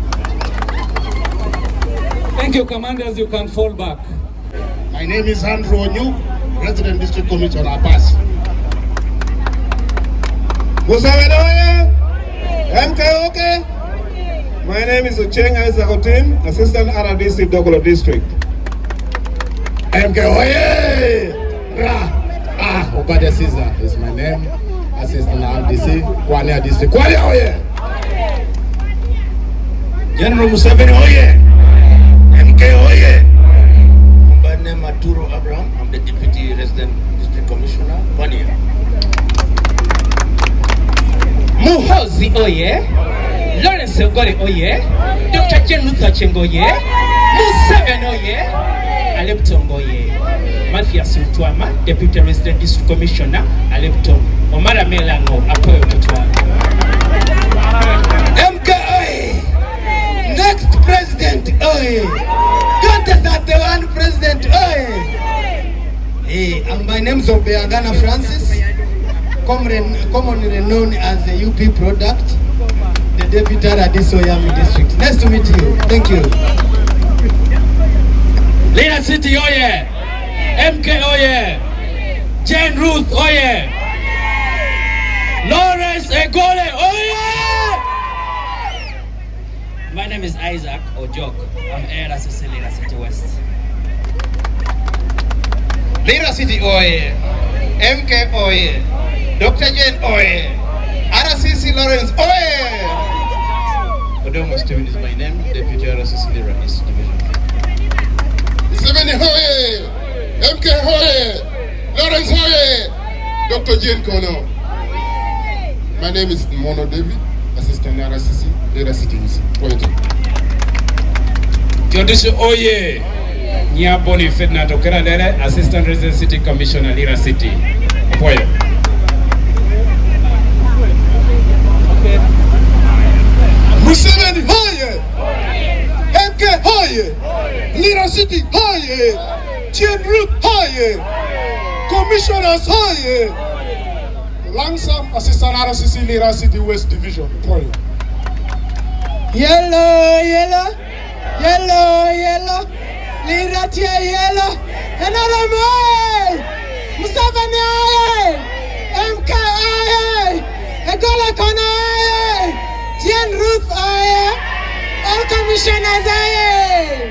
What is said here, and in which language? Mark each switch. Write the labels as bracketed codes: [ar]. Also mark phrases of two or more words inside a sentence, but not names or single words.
[en] Thank you, Commanders. You can fall back. My name is Andrew Onyu, Resident District Commissioner Apas. Museveni oye! MK okay? My name is Ocheng Isakotin, Assistant RDC Dogolo District. MK oye! Obade Caesar is my name. Assistant RDC, Kwania District. Kwania oye! General Museveni oye! MK oye! My name is Maturo Abraham. I'm the Deputy Resident District Commissioner. 1 year. Muhoozi oye! Lawrence Ogore oye! Dr. Jane Luther oye! Museveni oye! Aleptom oye! Mathias Mtwama, Deputy Resident District Commissioner, Aleptom. Omara Melango, Apoyo Mtwama. MK oye! Next President oye! 2031 President oye! Hey, my name is Obeagana Francis, commonly known as the UP product, the Deputy RDC Oyami District. Nice to meet you. Thank you. Lira City oye! MK oye! Jane Ruth oye! Lawrence Egole oye! My name is Isaac Ojok. I'm RCC Lira City West. Lira City oye! MK oye! Dr. Jane oye! RCC Lawrence oye! Odongo Steven is my name, Deputy RSC Lira East Division. Museveni hoye! MK hoye! Lawrence hoye! Dr. Jane Kono. My name is Mono David, Assistant RSC Lira City. Jodisho oye! Nyaboni Fedna Tokera Lere, Assistant Resident City Commissioner Lira City. Apoyo. Museveni hoye! MK hoye! Lira City hoye! Jane Ruth hoye! Commissioners hoye! Langsam Assistant RSC Lira City West Division. Apoyo. Yellow, yellow, yellow, yellow, Liratia yellow, another man, Museveni aye, MK aye, Egola Kona aye, Jane Ruth aye, all commissioners aye.